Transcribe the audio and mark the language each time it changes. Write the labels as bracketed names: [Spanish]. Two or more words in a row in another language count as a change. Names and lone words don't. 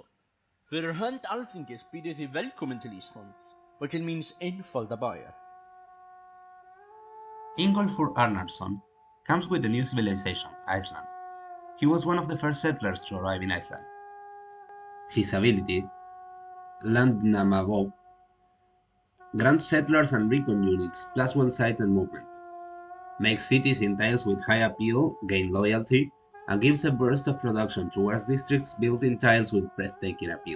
[Icelandic] Fyrir hönd Alþingis býð ég þig velkomin til Íslands, [English] which means [Icelandic] einfalda bæjar. [English] Ingolfur Arnarson comes with a new civilization, Iceland. He was one of the first settlers to arrive in Iceland. His ability, Landnamabók, grants settlers and recon units +1 sight and movement, makes cities in tiles with high appeal gain loyalty, and gives a burst of production towards districts built in tiles with breathtaking appeal.